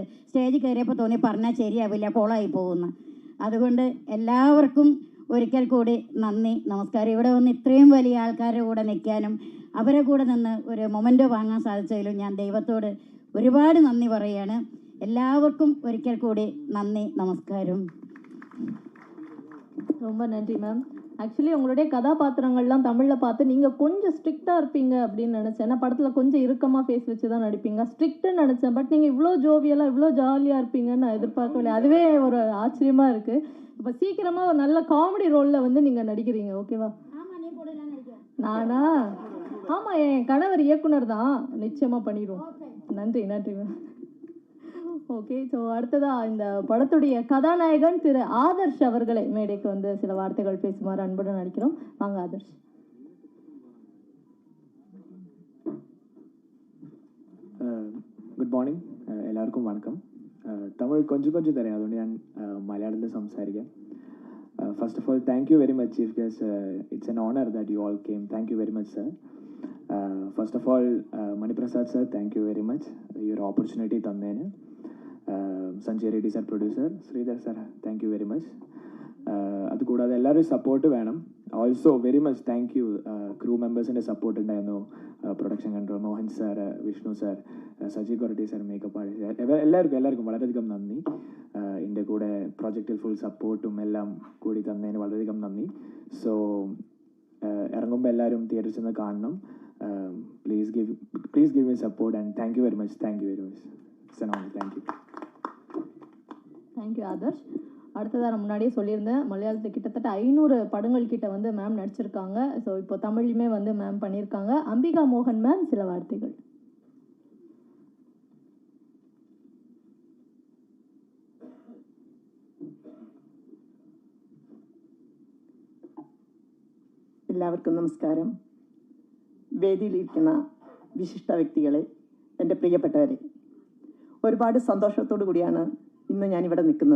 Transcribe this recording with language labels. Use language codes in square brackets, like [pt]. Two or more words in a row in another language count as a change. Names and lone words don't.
[ml] സ്റ്റേജിൽ കയറിയപ്പോൾ തോന്നി പറഞ്ഞാൽ ശരിയാവില്ല, കോളായി പോകുന്നു. അതുകൊണ്ട് എല്ലാവർക്കും ഒരിക്കൽ കൂടി നന്ദി, നമസ്കാരം. ഇവിടെ വന്ന് ഇത്രയും വലിയ ആൾക്കാരുടെ കൂടെ നിൽക്കാനും അവരെ കൂടെ നിന്ന് ഒരു മൊമെൻ്റോ വാങ്ങാൻ സാധിച്ചതിലും ഞാൻ ദൈവത്തോട് ഒരുപാട് നന്ദി പറയുകയാണ്. എല്ലാവർക്കും ഒരിക്കൽ കൂടി നന്ദി, നമസ്കാരം. [ta] ரொம்ப நன்றி மேம். ஆக்சுவலி உங்களுடைய கதாபாத்திரங்கள்லாம் தமிழில் பார்த்து நீங்கள் கொஞ்சம் ஸ்ட்ரிக்டாக இருப்பீங்க அப்படின்னு நினச்சேன். ஏன்னா படத்தில் கொஞ்சம் இறுக்கமாக ஃபேஸ் வச்சு தான் நடிப்பீங்க, ஸ்ட்ரிக்ட்டுன்னு நினச்சேன். பட் நீங்கள் இவ்வளோ ஜோவியலாக இவ்வளோ ஜாலியாக இருப்பீங்கன்னு நான் எதிர்பார்க்கவில்லை. அதுவே ஒரு ஆச்சரியமாக இருக்குது. இப்போ சீக்கிரமாக ஒரு நல்ல காமெடி ரோலில் வந்து நீங்கள் நடிக்கிறீங்க, ஓகேவா? நானா? ஆமாம், என் கணவர் இயக்குனர் தான், நிச்சயமாக பண்ணிடுவோம். நன்றி நன்றி மேம். ஓகே, ஸோ அடுத்ததாக இந்த படத்துடைய கதாநாயகன் திரு ஆதர்ஷ் அவர்களை மேடைக்கு வந்து சில வார்த்தைகள் பேசுமாறு அன்புடன் நடிக்கிறோம். வாங்க ஆதர்ஷ். [en] Good morning, [ml] എല്ലാവർക്കും വണക്കം. തമിഴ് കൊഞ്ചം തരാം, അതുകൊണ്ട് ഞാൻ മലയാളത്തിൽ സംസാരിക്കാം. [en] First of all thank you very much chief guest. It's an honour that you all came. Thank you very much sir. First of all Maniprasad sir, thank you very much [ml] ഈ ഒരു ഓപ്പർച്യൂണിറ്റി തന്നതിന്. [en] Sanjay Reddy sir producer, Sridhar sir, thank you very much. [ml] അതുകൂടാതെ എല്ലാവരും സപ്പോർട്ട് വേണം. [en] Also very much thank you crew [ml] മെമ്പേഴ്സിൻ്റെ സപ്പോർട്ട് ഉണ്ടായിരുന്നു. പ്രൊഡക്ഷൻ കൺട്രോൾ മോഹൻ സാർ, വിഷ്ണു സാർ, സജി കൊരട്ടി സാർ, മേക്കപ്പ് ആർട്ടിസ്റ്റ്, എല്ലാവർക്കും വളരെയധികം നന്ദി. എൻ്റെ കൂടെ പ്രോജക്റ്റിൽ ഫുൾ സപ്പോർട്ടും എല്ലാം കൂടി തന്നതിന് വളരെയധികം നന്ദി. സോ ഇറങ്ങുമ്പോൾ എല്ലാവരും തിയേറ്ററിൽ ചെന്ന് കാണണം. [en] Please give me support and thank you very much. Thank you very much. Thank you. Thank you Adarsh. [ta] அடுத்ததாக நான் முன்னாடியே சொல்லியிருந்தேன், மலையாளத்தில் கிட்டத்தட்ட 500 படங்கள் கிட்ட வந்து மேம் நடிச்சிருக்காங்க. ஸோ இப்போ தமிழ்லையுமே வந்து மேம் பண்ணியிருக்காங்க. அம்பிகா மோகன் மேம் சில வார்த்தைகள். [ml] എല്ലാവർക്കും നമസ്കാരം. വേദിയിലിരിക്കുന്ന വിശിഷ്ട വ്യക്തികളെ, എൻ്റെ പ്രിയപ്പെട്ടവരെ, ഒരുപാട് സന്തോഷത്തോടു കൂടിയാണ് ഇന്ന് ഞാനിവിടെ നിൽക്കുന്നത്.